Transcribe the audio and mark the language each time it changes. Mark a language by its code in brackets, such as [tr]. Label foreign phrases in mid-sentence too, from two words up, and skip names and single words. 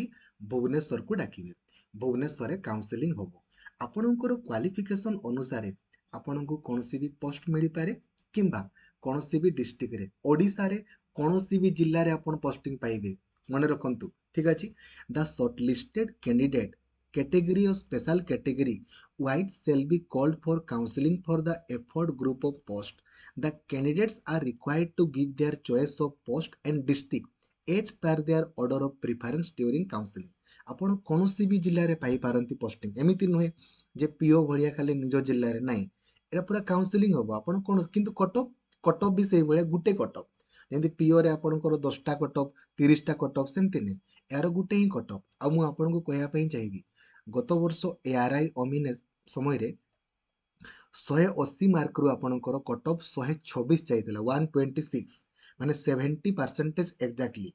[or] ଭୁବନେଶ୍ୱରକୁ ଡାକିବେ। ଭୁବନେଶ୍ୱରରେ କାଉନସିଲିଂ ହେବ। ଆପଣଙ୍କର କ୍ୱାଲିଫିକେସନ୍ ଅନୁସାରେ ଆପଣଙ୍କୁ କୌଣସି ବି ପୋଷ୍ଟ ମିଳିପାରେ କିମ୍ବା କୌଣସି ବି ଡିଷ୍ଟ୍ରିକ୍ଟରେ, ଓଡ଼ିଶାରେ କୌଣସି ବି ଜିଲ୍ଲାରେ ଆପଣ ପୋଷ୍ଟିଂ ପାଇବେ। ମନେ ରଖନ୍ତୁ। ଠିକ୍ ଅଛି। [en] the short listed candidate category or special category wise shall be called for counseling for the effort group of post. The candidates are required to give their choice of post and district as per their order of preference during counseling. [or] ଆପଣ କୌଣସି ବି ଜିଲ୍ଲାରେ ପାଇପାରନ୍ତି ପୋଷ୍ଟିଂ। ଏମିତି ନୁହେଁ ଯେ ପିଓ ଭଳିଆ ଖାଲି ନିଜ ଜିଲ୍ଲାରେ ନାହିଁ, ଏଇଟା ପୁରା କାଉନସିଲିଂ ହେବ। ଆପଣ କ'ଣ କିନ୍ତୁ କଟଅଫ୍ ବି ସେଇଭଳିଆ ଗୋଟେ କଟଅଫ୍। ଯେମିତି ପିଓରେ ଆପଣଙ୍କର 10ଟା କଟଅଫ୍, 30ଟା କଟଅଫ୍, ସେମିତି ନାହିଁ। ଏହାର ଗୋଟେ ହିଁ କଟଅଫ୍। ଆଉ ମୁଁ ଆପଣଙ୍କୁ କହିବା ପାଇଁ ଚାହିଁବି, ଗତ ବର୍ଷ ARI ଅମିନ ସମୟରେ 180 ମାର୍କରୁ ଆପଣଙ୍କର କଟଅଫ୍ 126 ଯାଇଥିଲା, 126, ମାନେ 70% ଏକ୍ଜାକ୍ଟଲି।